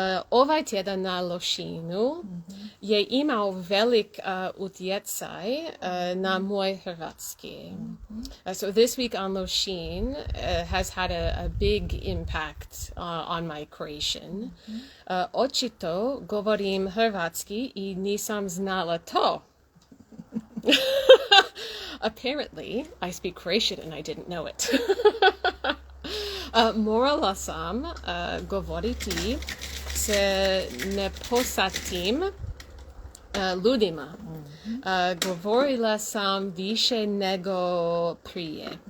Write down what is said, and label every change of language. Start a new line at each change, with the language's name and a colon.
Croatian: Ovaj tjedan na Lošinju je imao velik utjecaj na moj hrvatski.
English: So this week on Lošinj has had a big impact on my Croatian.
Croatian: Očito govorim hrvatski I nisam znala to.
English: Apparently, I speak Croatian and I didn't know it.
Croatian: Morala sam govoriti s nepoznatim ljudima. Govorila sam više nego prije.